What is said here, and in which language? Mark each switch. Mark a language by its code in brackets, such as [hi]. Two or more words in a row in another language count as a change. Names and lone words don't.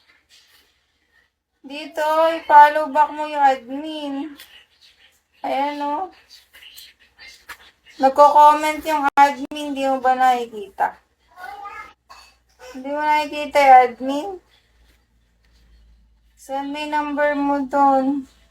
[tl] Dito, i-follow back mo yung admin. Ayan, o. Nagko-comment yung admin, di mo ba nakikita? Hindi mo nakikita yung admin? [en] Send me number [tl] mo doon.